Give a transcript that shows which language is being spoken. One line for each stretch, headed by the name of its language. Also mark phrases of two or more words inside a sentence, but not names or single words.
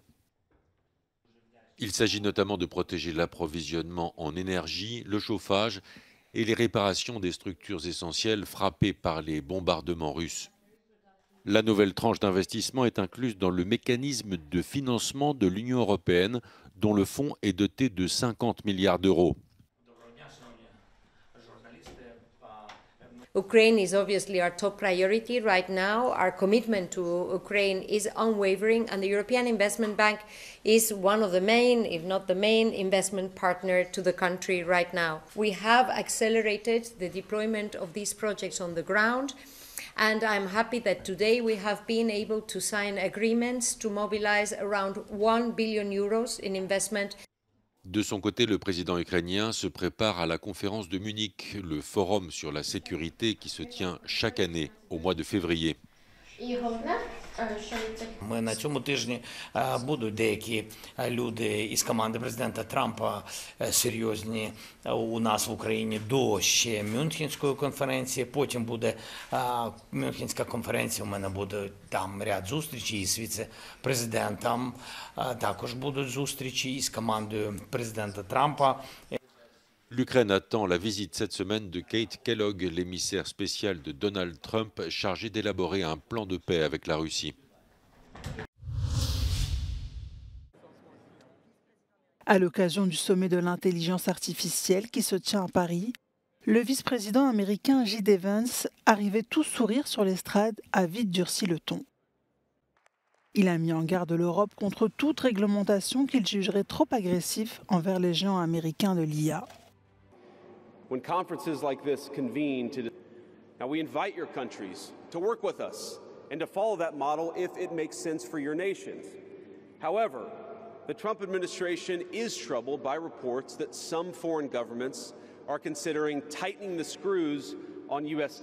French: Il s'agit notamment de protéger l'approvisionnement en énergie, le chauffage et les réparations des structures essentielles frappées par les bombardements russes. La nouvelle tranche d'investissement est incluse dans le mécanisme de financement de l'Union européenne, dont le fonds est doté de 50 milliards d'euros.
English: Ukraine is obviously our top priority right now. Our commitment to Ukraine is unwavering, and the European Investment Bank is one of the main, if not the main, investment partner to the country right now. We have accelerated the deployment of these projects on the ground, and I'm happy that today we have been able to sign agreements to mobilize around €1 billion in investment.
French: De son côté, le président ukrainien se prépare à la conférence de Munich, le forum sur la sécurité qui se tient chaque année au mois de février.
Ukrainian: Ми на цьому тижні будуть деякі люди із команди президента Трампа серйозні у нас в Україні до ще Мюнхенської конференції. Потім буде Мюнхенська конференція, у мене буде там ряд зустрічей із віце-президентом. Також будуть зустрічі із командою президента Трампа.
French: L'Ukraine attend la visite cette semaine de Kate Kellogg, l'émissaire spécial de Donald Trump, chargé d'élaborer un plan de paix avec la Russie. À l'occasion du sommet de l'intelligence artificielle qui se tient à Paris, le vice-président américain J.D. Vance, arrivait tout sourire sur l'estrade, a vite durci le ton. Il a mis en garde l'Europe contre toute réglementation qu'il jugerait trop agressive envers les géants américains de l'IA.
English: When conferences like this convene now we invite your countries to work with us and to follow that model if it makes sense for your nations. However, the Trump administration is troubled by reports that some foreign governments are considering tightening the screws on U.S.